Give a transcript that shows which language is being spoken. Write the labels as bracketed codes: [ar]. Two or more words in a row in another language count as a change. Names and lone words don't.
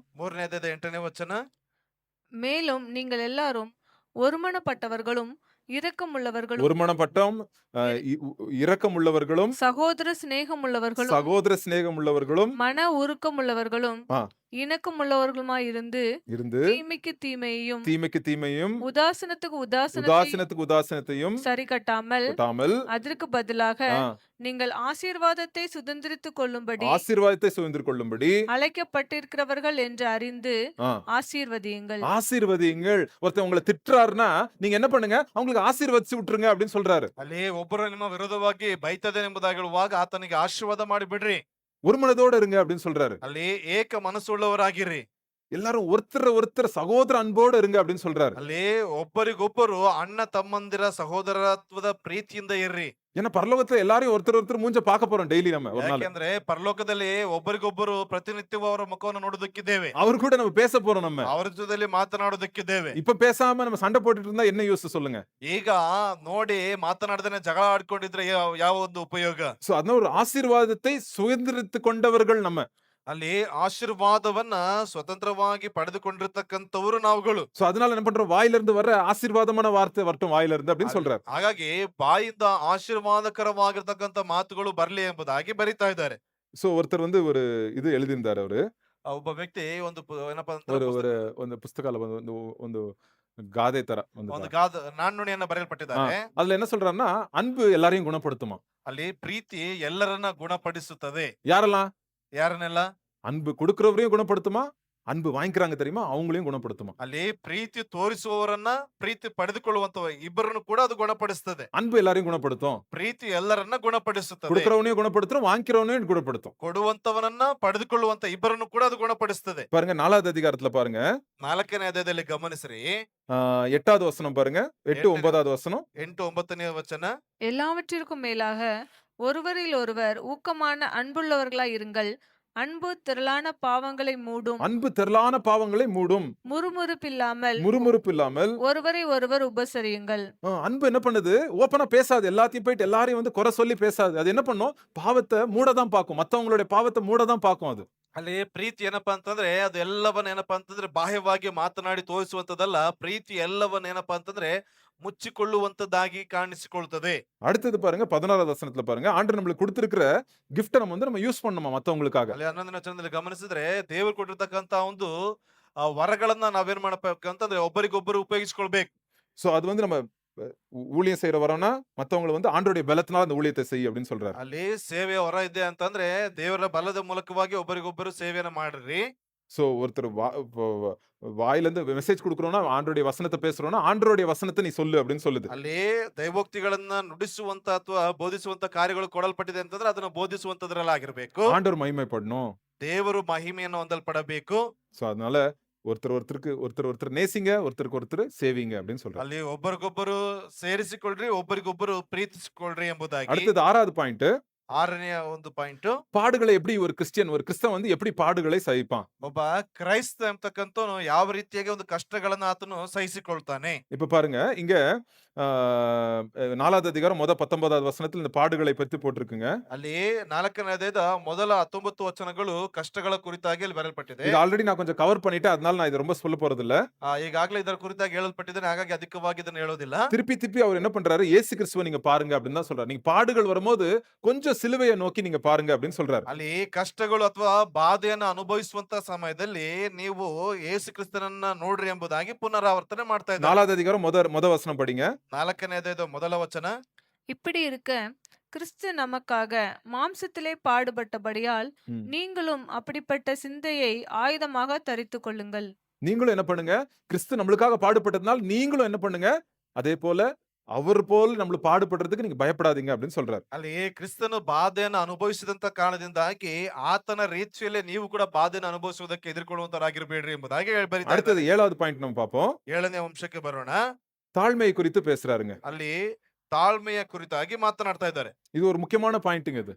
[kn] 3ನೇ ಅಧ್ಯಾಯದ 8ನೇ ವಚನ. [ta] மேலும் நீங்கள் எல்லாரும் ஒருமனப்பட்டவர்களும் இரக்கமுள்ளவர்களும் ஒருமனப்பட்டம், இரக்கம் உள்ளவர்களும், சகோதர சிநேகமுள்ளவர்களும் சகோதர சிநேகம் உள்ளவர்களும், மன உருக்கமுள்ளவர்களும் ஆ. இணக்கமுள்ளவர்களுமாய் இருந்து இருந்து தீமைக்கு தீமையையும் தீமைக்கு தீமையும், உதாசனத்துக்கு உதாசீனத்துக்கு உதாசீனத்தையும் சரி கட்டாமல் கட்டாமல், அதற்கு பதிலாக ஆ, நீங்கள் ஆசீர்வாதத்தை சுதந்திரித்துக் கொள்ளும்படி ஆசீர்வாதத்தை சுதந்திரித்துக் கொள்ளும்படி அழைக்கப்பட்டிருக்கிறவர்கள் என்று அறிந்து ஆ, ஆசீர்வதியுங்கள். ஆசீர்வதியுங்கள். ஒருத்தன் உங்களை திட்டுறாருன்னா நீங்க என்ன பண்ணுங்க? அவங்களுக்கு ஆசீர்வதிச்சு விட்டுருங்க அப்படின்னு சொல்றாரு. [kn] ಅಲ್ಲಿ ಒಬ್ಬರು ನಿಮ್ಮ ವಿರೋಧವಾಗಿ ಬೈತದೆ ಎಂಬುದಾಗಿ ಹೇಳುವಾಗ ಆತನಿಗೆ ಆಶೀರ್ವಾದ ಮಾಡಿ ಬಿಡ್ರಿ. [ta] ஒரு மனதோட இருங்க அப்படின்னு சொல்றாரு. [kn] ಅಲ್ಲಿ ಏಕ ಮನಸ್ಸುಳ್ಳವರಾಗಿರಿ. [ta] எல்லாரும் ஒருத்தர் சகோதர அன்போட இருங்க அப்படின்னு சொல்றாரு. [kn] ಅಲ್ಲಿ ಒಬ್ಬರಿಗೊಬ್ಬರು ಅಣ್ಣ ತಮ್ಮಂದಿರ ಸಹೋದರತ್ವದ ಪ್ರೀತಿಯಿಂದ ಇರ್ರಿ. [ta] ஏன்னா பரலோகத்துல எல்லாரையும் ஒருத்தர் மூஞ்ச பார்க்க போறோம் டெய்லி நம்ம ஒரு நாள். [kn] ಯಾಕೆಂದ್ರೆ ಪರಲೋಕದಲ್ಲಿ ಒಬ್ಬರಿಗೊಬ್ಬರು ಪ್ರತಿನಿತ್ಯವೂ ಅವರ ಮುಖವನ್ನು ನೋಡೋದಕ್ಕಿದ್ದೇವೆ. [ta] அவர் கூட நம்ம பேச போறோம் நம்ம. [kn] ಅವರ ಜೊತೆಲಿ ಮಾತನಾಡೋದಕ್ಕಿದ್ದೇವೆ. [ta] இப்ப பேசாம நம்ம சண்டை போட்டுட்டு இருந்தா என்ன யூஸ் சொல்லுங்க? [kn] ಈಗ ನೋಡಿ ಮಾತನಾಡದೇನೆ ಜಗಳ ಆಡ್ಕೊಂಡಿದ್ರೆ ಯಾವ ಒಂದು ಉಪಯೋಗ? [ta] சோ அதனால ஒரு ஆசீர்வாதத்தை சுதந்திரித்துக் கொண்டவர்கள் நம்ம. [kn] ಅಲ್ಲಿ ಆಶೀರ್ವಾದವನ್ನ ಸ್ವತಂತ್ರವಾಗಿ ಪಡೆದುಕೊಂಡಿರ್ತಕ್ಕಂಥವರು ನಾವುಗಳು. [ta] சோ அதனால என்ன பண்றோம்? வாயில இருந்து வர ஆசீர்வாதமான வார்த்தை வரட்டும் வாயில இருந்து அப்படின்னு சொல்றாரு. [kn] ಹಾಗಾಗಿ ಬಾಯಿಂದ ಆಶೀರ್ವಾದಕರವಾಗಿರ್ತಕ್ಕಂಥ ಮಾತುಗಳು ಬರ್ಲಿ ಎಂಬುದಾಗಿ ಬರಿತಾ ಇದ್ದಾರೆ. [ta] சோ ஒருத்தர் ஒரு இது எழுதியிருந்தாரு அவரு. [kn] ಒಬ್ಬ ವ್ಯಕ್ತಿ ಒಂದು ಏನಪ್ಪಾ [ta] ஒரு [kn] ಅಂದ್ರೆ ಒಂದು ಪುಸ್ತಕಲ್ಲ ಒಂದು ಗಾದೆ ತರ ಒಂದು ನಾಣ್ಣುಣಿಯನ್ನ ಬರೆಯಲ್ಪಟ್ಟಿದ್ದಾರೆ. [ta] அதுல என்ன சொல்றாருன்னா, அன்பு எல்லாரையும் குணப்படுத்துமா. [kn] ಅಲ್ಲಿ ಪ್ರೀತಿ ಎಲ್ಲರನ್ನ ಗುಣಪಡಿಸುತ್ತದೆ. [ta] யாரெல்லாம்? [kn] ಯಾರನ್ನೆಲ್ಲ? [ta] அன்பு கொடுக்கிறவரையும் குணப்படுத்துமா, அன்பு வாங்கிக்கிறாங்க தெரியுமா, அவங்களையும் குணப்படுத்துமா. [kn] ಅಲ್ಲಿ ಪ್ರೀತಿ ತೋರಿಸುವವರನ್ನ, ಪ್ರೀತಿ ಪಡೆದುಕೊಳ್ಳುವಂತ ಇಬ್ಬರನ್ನು ಕೂಡ ಅದು ಗುಣಪಡಿಸುತ್ತದೆ. [ta] அன்பு எல்லாரையும் குணப்படுத்தும். [kn] ಪ್ರೀತಿ ಎಲ್ಲರನ್ನ ಗುಣಪಡಿಸುತ್ತದೆ. [ta] கொடுக்கிறவனையும் குணப்படுத்தும், வாங்கிக்கிறவனையும் குணப்படுத்தும். [kn] ಕೊಡುವಂತವನನ್ನ ಪಡೆದುಕೊಳ್ಳುವಂತ ಇಬ್ಬರನ್ನು ಕೂಡ ಅದು ಗುಣಪಡಿಸುತ್ತದೆ. [ta] பாருங்க 4வது அதிகாரத்துல பாருங்க. [kn] 4ನೇ ಅಧ್ಯಾಯದಲ್ಲಿ ಗಮನಿಸ್ರಿ. [ta] 8வது வசனம் பாருங்க. 8 9வது வசனம். [kn] 8 9ನೇ ವಚನ. [ta] எல்லாவற்றிற்கும் மேலாக ஒருவரில் ஒருவர் ஊக்கமான அன்புள்ளவர்களாய் இருங்கள். அன்பு திரளான பாவங்களை மூடும். அன்பு திரளான பாவங்களை மூடும். முறுமுறுப்பு இல்லாமல் ஒருவரை ஒருவர் உபசரியுங்கள். அன்பு என்ன பண்ணுது? ஓப்பனா பேசாது. எல்லாத்தையும் போயிட்டு எல்லாரையும் குறை சொல்லி பேசாது. அது என்ன பண்ணும்? பாவத்தை மூடதான் பார்க்கும். மத்தவங்களுடைய பாவத்தை மூடதான் பார்க்கும். அது [kn] ಅಲ್ಲಿ ಪ್ರೀತಿ ಏನಪ್ಪಾ ಅಂತಂದ್ರೆ ಅದು ಎಲ್ಲವನ್ನ ಏನಪ್ಪಾ ಅಂತಂದ್ರೆ ಬಾಹ್ಯವಾಗಿ ಮಾತನಾಡಿ ತೋರಿಸುವಂತದಲ್ಲ. ಪ್ರೀತಿ ಎಲ್ಲವನ್ನ ಏನಪ್ಪಾ ಅಂತಂದ್ರೆ ಮುಚ್ಚಿಕೊಳ್ಳುವಂತದ್ದಾಗಿ ಕಾಣಿಸಿಕೊಳ್ಳುತ್ತದೆ. [ta] அடுத்தது பாருங்க 16வது வசனத்துல பாருங்க. ஆண்டவர் நம்மளுக்கு கொடுத்திருக்கிற கிஃப்ட் நம்ம யூஸ் பண்ணணுமா மத்தவங்களுக்காக. [kn] ಅಲ್ಲಿ 11ನೇ ವಚನದಲ್ಲಿ ಗಮನಿಸಿದ್ರೆ ದೇವರು ಕೊಟ್ಟಿರ್ತಕ್ಕಂತ ಒಂದು ವರಗಳನ್ನ ನಾವೇನ್ ಮಾಡಬೇಕು ಅಂತಂದ್ರೆ ಒಬ್ಬರಿಗೊಬ್ಬರು ಉಪಯೋಗಿಸಿಕೊಳ್ಬೇಕು. [ta] சோ அது நம்ம ஊழியம் செய்யற வரோம்னா மத்தவங்களை ஆண்டவருடைய பலத்தினால அந்த ஊழியத்தை செய் அப்படின்னு சொல்றாரு. [kn] ಅಲ್ಲಿ ಸೇವೆಯ ಹೊರ ಇದೆ ಅಂತಂದ್ರೆ ದೇವರ ಬಲದ ಮೂಲಕವಾಗಿ ಒಬ್ಬರಿಗೊಬ್ಬರು ಸೇವೆಯನ್ನು ಮಾಡ್ರಿ. [ta] சோ ஒருத்தர் வாயில இருந்து மெசேஜ் கொடுக்கறோம்னா, ஆண்டவருடைய வசனத்தை பேசுறோம்னா, ஆண்டவருடைய வசனத்தை நீ சொல்லு அப்படின்னு சொல்லுது. [kn] ಅಲ್ಲಿ ದೈವೋಕ್ತಿಗಳನ್ನ ನುಡಿಸುವಂತ ಅಥವಾ ಬೋಧಿಸುವಂತ ಕಾರ್ಯಗಳು ಕೊಡಲ್ಪಟ್ಟಿದೆ ಅಂತಂದ್ರೆ ಅದನ್ನ ಬೋಧಿಸುವಂತದ್ರಲ್ಲಾಗಿರ್ಬೇಕು. [ta] ஆண்டவர் மகிமைப்படணும். [kn] ದೇವರು ಮಹಿಮೆಯನ್ನು ಹೊಂದಲ್ಪಡಬೇಕು. [ta] சோ அதனால ஒருத்தர் நேசிங்க, ஒருத்தர் சேவிங்க அப்படின்னு சொல்றாரு. [kn] ಅಲ್ಲಿ ಒಬ್ಬರಿಗೊಬ್ಬರು ಸೇರಿಸಿಕೊಳ್ಳ್ರಿ, ಒಬ್ಬರಿಗೊಬ್ಬರು ಪ್ರೀತಿಸಿಕೊಳ್ಳ್ರಿ ಎಂಬುದಾಗಿ. [ta] அடுத்தது 6வது பாயிண்ட். [kn] 6ನೇ ಒಂದು ಪಾಯಿಂಟ್. [ta] பாடுகளை எப்படி ஒரு கிறிஸ்தவன் எப்படி பாடுகளை சகிப்பான்? [kn] ಒಬ್ಬ ಕ್ರೈಸ್ತ ಎಂಬತಕ್ಕಂಥವನು ಯಾವ ರೀತಿಯಾಗಿ ಒಂದು ಕಷ್ಟಗಳನ್ನ ಆತನು ಸಹಿಸಿಕೊಳ್ತಾನೆ. [ta] இப்ப பாருங்க, இங்க 4வது அதிகாரம் 19வது வசனத்துல இந்த பாடுகளை பத்தி போட்டிருக்குங்க. [kn] ಅಲ್ಲಿ 4ನೇ ಅಧ್ಯಾಯದ ಮೊದಲ 19 ವಚನಗಳು ಕಷ್ಟಗಳ ಕುರಿತಾಗಿ ಅಲ್ಲಿ ಬರೆಯಲ್ಪಟ್ಟಿದೆ. [ta] இது ஆல்ரெடி நான் கொஞ்சம் கவர் பண்ணிட்டேன். அதனால நான் இத ரொம்ப சொல்லப் போறதில்ல. [kn] ಈಗಾಗಲೇ ಇದರ ಕುರಿತಾಗಿ ಹೇಳಲ್ಪಟ್ಟಿದ್ದೇನೆ, ಹಾಗಾಗಿ ಅಧಿಕವಾಗಿ ಇದನ್ನು ಹೇಳೋದಿಲ್ಲ. [ta] திருப்பி திருப்பி அவர் என்ன பண்றாரு? இயேசு கிறிஸ்துவ நீங்க பாருங்க அப்படின்னு தான் சொல்றாரு. நீங்க பாடுகள் வரும்போது கொஞ்சம் சிலுவைய நோக்கி நீங்க பாருங்க அப்படின்னு சொல்றாரு. [kn] ಅಲ್ಲಿ ಕಷ್ಟಗಳು ಅಥವಾ ಬಾಧೆಯನ್ನ ಅನುಭವಿಸುವಂತ ಸಮಯದಲ್ಲಿ ನೀವು ಯೇಸು ಕ್ರಿಸ್ತನನ್ನ ನೋಡ್ರಿ ಎಂಬುದಾಗಿ ಪುನರಾವರ್ತನೆ ಮಾಡ್ತಾ ಇದ್ದಾರೆ. [ta] 4வது அதிகாரம் மொத வசனம் படிங்க. [kn] 4ನೇ ಅಧ್ಯಾಯದ ಮೊದಲ ವಚನ. [ta] இப்படி இருக்க கிறிஸ்து நமக்காக மாம்சத்திலே பாடுபட்டபடியால் ம். நீங்களும் அப்படிப்பட்ட சிந்தையை ஆயுதமாக தரித்துக் கொள்ளுங்கள். நீங்களும் என்ன பண்ணுங்க? கிறிஸ்து நம்மளுக்காக பாடுபட்டதுனால நீங்களும் என்ன பண்ணுங்க? அதே போல அவர் போல நம்மள பாடுபடுறதுக்கு நீங்க பயப்படாதீங்க அப்படின்னு சொல்றாரு. [kn] ಅಲ್ಲಿ ಕ್ರಿಸ್ತನು ಬಾಧೆಯನ್ನು ಅನುಭವಿಸಿದಂತ ಕಾರಣದಿಂದಾಗಿ ಆತನ ರೀತಿಯಲ್ಲೇ ನೀವು ಕೂಡ ಬಾಧೆಯನ್ನು ಅನುಭವಿಸುವುದಕ್ಕೆ ಎದುರುಕೊಳ್ಳುವಂತರಾಗಿರಬೇಡ್ರಿ ಎಂಬುದಾಗಿ ಬರೀತಾ [ta] அடுத்தது [kn] ಇದ್ದಾರೆ. [ta] 7வது பாயிண்ட் நம்ம பார்ப்போம். [kn] 7ನೇ ಅಂಶಕ್ಕೆ ಬರೋಣ. [ta] தாழ்மையை குறித்து பேசுறாருங்க. [kn] ಅಲ್ಲಿ ತಾಳ್ಮೆಯ ಕುರಿತಾಗಿ ಮಾತನಾಡ್ತಾ ಇದ್ದಾರೆ. [ta] இது ஒரு முக்கியமான பாயிண்ட்ங்க இது.